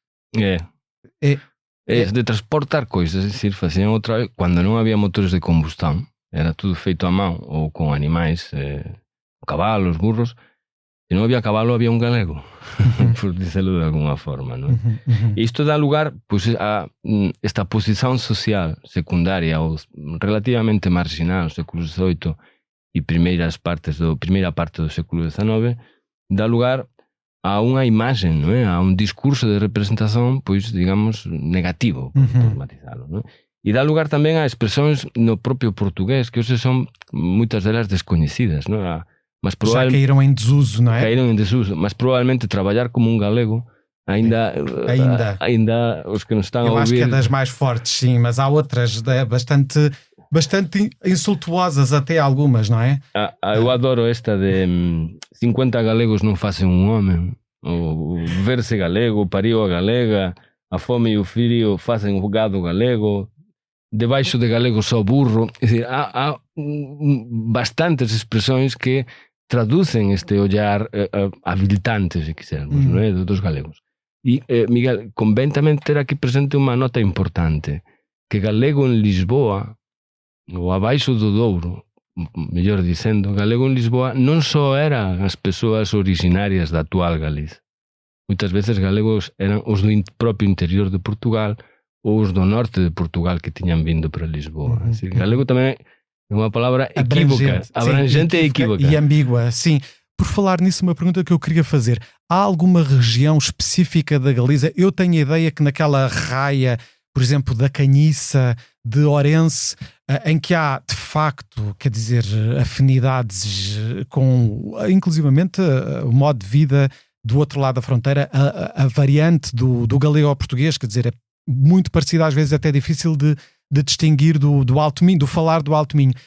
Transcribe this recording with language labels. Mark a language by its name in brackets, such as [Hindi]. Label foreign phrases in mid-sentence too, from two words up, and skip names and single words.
[Portuguese] De transportar coisas, é decir, faziam o trabalho quando não havia motores de combustão, era tudo feito à mão ou com animais, cavalos, burros. Se não havia cavalo, havia um galego, por dizê-lo de alguma forma, não é? Isto dá lugar a esta posição social secundária ou relativamente marginal, [Galician] século XVIII e primeira parte do século XIX, dá lugar a unha imagem, non é? A un discurso de representación, pois, digamos, negativo, por matizalo, non é? E dá lugar tamén a expresións no propio portugués, que hoxe son moitas delas descoñecidas, non é? [Portuguese] Mas já caíram em desuso, não é? Caíram em desuso, mas provavelmente trabalhar como um galego ainda os que nos estão a ouvir... Eu acho que é das mais fortes, sim, mas há outras bastante insultuosas até algumas, não é? Eu adoro esta de 50 galegos não fazem um homem, o ver-se galego, pariu a galega, a fome e o frio fazem o gado galego, debaixo de galego só burro. É dizer, há bastantes expressões que traduzem este olhar habilitante, se quisermos, não é? Dos galegos. E, Miguel, convém também ter aqui presente uma nota importante, que galego em Lisboa, ou abaixo do Douro, [Galician] mellor dicendo, galego en Lisboa non só eran as persoas originarias da actual Galiza. Moitas veces galegos eran os do propio interior de Portugal ou os do norte de Portugal que tiñan vindo para Lisboa. [Portuguese] Galego tamén É uma palavra equívoca, abrangente e equívoca. E ambígua, sim. Por falar nisso, uma pergunta que eu queria fazer. Há alguma região específica da Galiza? Eu tenho a ideia que naquela raia, por exemplo, da Canhiça, de Ourense, em que há, de facto, quer dizer, afinidades com, inclusivamente, o modo de vida do outro lado da fronteira, a variante do galego ao português, quer dizer, é muito parecida, às vezes até difícil de distinguir do Alto Minho, do falar do Alto Minho.